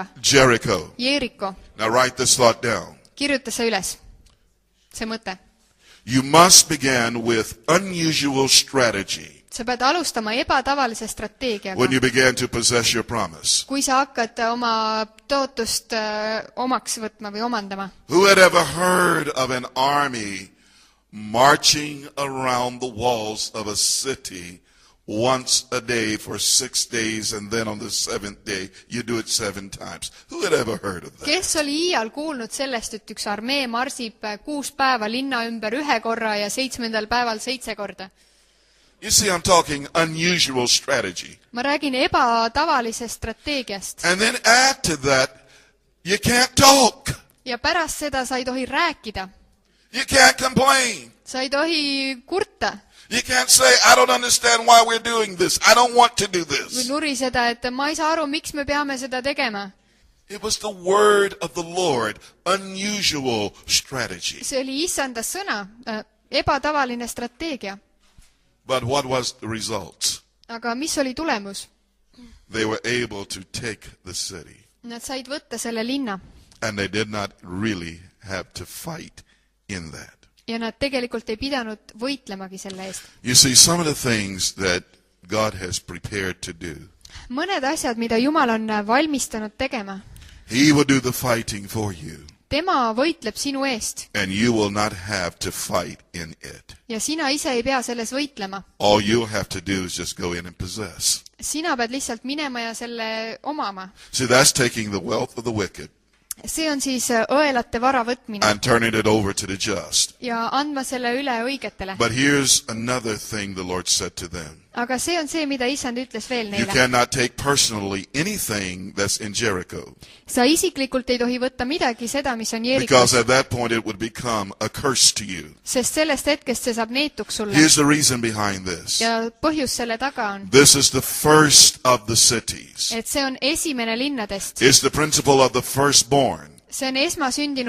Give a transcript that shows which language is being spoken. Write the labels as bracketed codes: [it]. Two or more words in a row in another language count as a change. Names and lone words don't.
[en] Jericho. [et] Jeeriko. [en] Now write this thought down. [et] Kirjuta see üles, see mõte. [en] You must begin with unusual strategy [et] Sa pead alustama ebatavalise strateegiaga. [en] when you begin to possess your promise. [et] Kui sa hakkad oma tootust omaks võtma või omandama. [en] Who had ever heard of an army marching around the walls of a city once a day for 6 days, and then on the 7th day you do it 7 times? Who had ever heard of that? [et] Kes oli iial kuulnud sellest, et üks armee marsib 6 päeva linna ümber 1 korra ja 7. päeval 7 korda? [en] You see, I'm talking unusual strategy. [et] Ma räägin ebatavalisest strateegiast. [en] And then add to that, you can't talk. [et] Ja pärast seda sa ei tohi rääkida. [en] You can't complain. [et] Sa ei tohi kurta. [en] You can't say, I don't understand why we're doing this. I don't want to do [et] Või [en] this. [et] nuriseda, et ma ei saa aru, miks me peame seda tegema. [en] It was the word of the Lord, unusual strategy. [et] See oli issanda sõna, ebatavaline strateegia. [en] But what was the result? [et] Aga mis oli tulemus? [en] They were able to take the city. [et] Nad said võtta selle linna. [en] And they did not really have to fight in that. [et] Ja nad tegelikult ei pidanud võitlemagi selle eest. [en] You see, some of the things that God has prepared to do, [et] Mõned asjad, mida Jumal on valmistanud tegema, [en] He will do the fighting for you. [et] tema võitleb sinu eest. [en] And you will not have to fight in it. [et] Ja sina ise ei pea selles võitlema. [en] All you'll have to do is just go in and possess. [et] Sina pead lihtsalt minema ja selle omama. [en] See, that's taking the wealth of the wicked [et] See on siis õelate vara võtmine [en] and turning it over to the just. [et] ja andma selle üle õigetele. [en] But here's another thing the Lord said to them. [et] Aga see on see, mida Isand ütles veel [en] You [et] neile. [en] cannot take personally anything that's in Jericho. [et] Sa isiklikult ei tohi võtta midagi seda, mis on [en] Because [et] Jeerikos, [en] at that point it would become a curse to you. [et] sest sellest hetkest see saab neetuks sulle. [en] Here's the reason behind this. [et] Ja põhjus selle taga on, [en] This is the first of the cities. [et] et see on esimene linnadest. [en] It's the principle of the firstborn, [et] See on esmasündinu